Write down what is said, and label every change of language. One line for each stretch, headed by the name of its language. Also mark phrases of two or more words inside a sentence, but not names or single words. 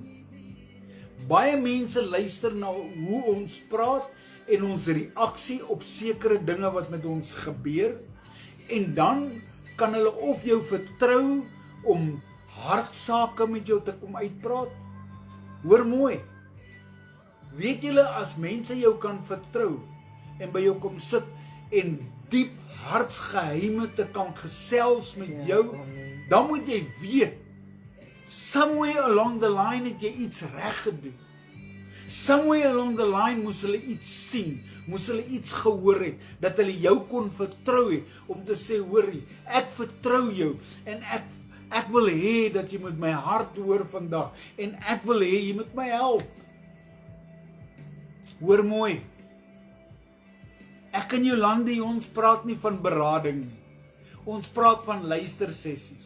Afrikaans: Baie mense luister na hoe ons praat en ons reaksie op sekere dinge wat met ons gebeur, en dan kan hulle of jou vertrou om hartsake met jou te kom uitpraat. Hoor mooi, weet julle, as mense jou kan vertrou en by jou kom sit en diep hartsgeheime te kan gesels met jou, dan moet jy weet,
English: somewhere along the line
Afrikaans: het jy iets reg gedoen.
English: Somewhere along the line
Afrikaans: moes hulle iets sien, moes hulle iets gehoor het, dat hulle jou kon vertrou het, om te sê, hoorie, ek vertrou jou, en ek wil hê dat jy met my hart hoor vandag, en ek wil hê jy moet my help. Hoor mooi, ek en Jolande, ons praat nie van berading nie, ons praat van luistersessies.